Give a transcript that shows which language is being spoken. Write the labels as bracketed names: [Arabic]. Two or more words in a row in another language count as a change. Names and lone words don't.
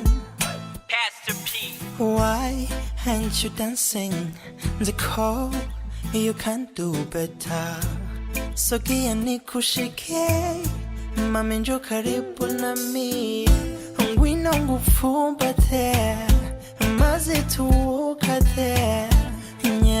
[English] Pastor P. Why aren't you dancing the call? You can do better. [Swahili] Sogea nikushike, mami njoo karibu nami, [Kinyarwanda] ngwino ngufumbate, maze tuwukate,